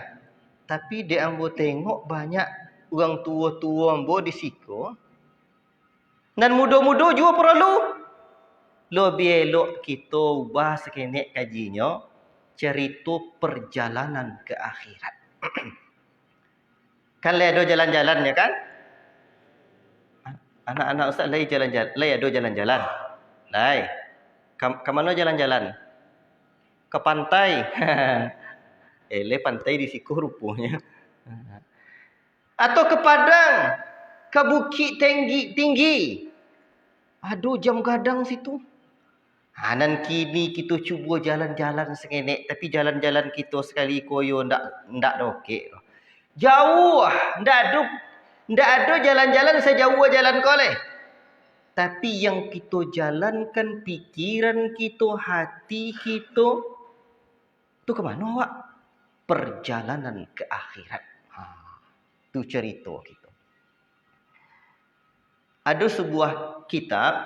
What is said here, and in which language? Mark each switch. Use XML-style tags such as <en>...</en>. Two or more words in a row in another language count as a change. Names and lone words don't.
<ms>Tapi dia ambo tengok banyak orang tua-tua ambo di situ. Dan muda-muda juga perlu. Lebih elok kita ubah sekenek kajinya. Cerita perjalanan ke akhirat. Kan lai ada jalan-jalan ya kan? Anak-anak ustaz lai jalan-jalan. Lai ada jalan-jalan. Lai. Ke mana jalan-jalan? Ke pantai. Lai pantai di siku rupanya. Atau ke padang. Ke bukit tinggi. Aduh jam gadang situ. Dan kini kita cuba jalan-jalan sekenek. Tapi jalan-jalan kita sekali koyo ndak okey. Jauh. Ndak ada jalan-jalan sejauh jalan koleh. Tapi yang kita jalankan pikiran kita, hati kita. Tu ke mana awak? Perjalanan ke akhirat. Tu cerita kita. Ada sebuah kitab.</ms>